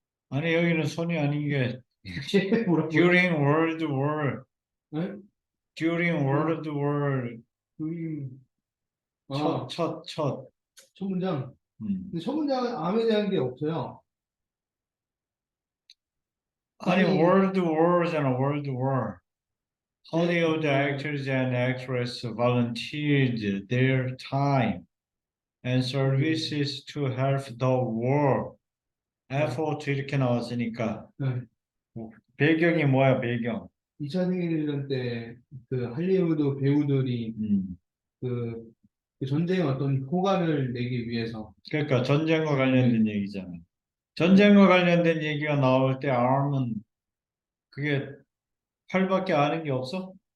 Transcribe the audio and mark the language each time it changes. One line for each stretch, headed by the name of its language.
Korean: 아니, 여기는 손이 아닌 게, 뭐라고요?
English: during World War,
Korean: 네?
English: during 어, World War, 그,
Korean: 첫, 아, 첫, 첫. 첫 문장. 음. 근데 첫 문장은 암에 대한 게 없어요. 아니, 암이 World War잖아, World War.
English: Hollywood 그, actors and actresses volunteered their time and 그, services to help the war
Korean: 네, effort 이렇게 나왔으니까 네. 배경이 뭐야 배경? 2차 세계대전 때 그 할리우드 배우들이 음. 그, 그 전쟁의 어떤 효과를 내기 위해서 그러니까 전쟁과 네. 관련된 얘기잖아. 네? 전쟁과 관련된 얘기가 나올 때 arm은 그게 팔밖에 아는 게 없어?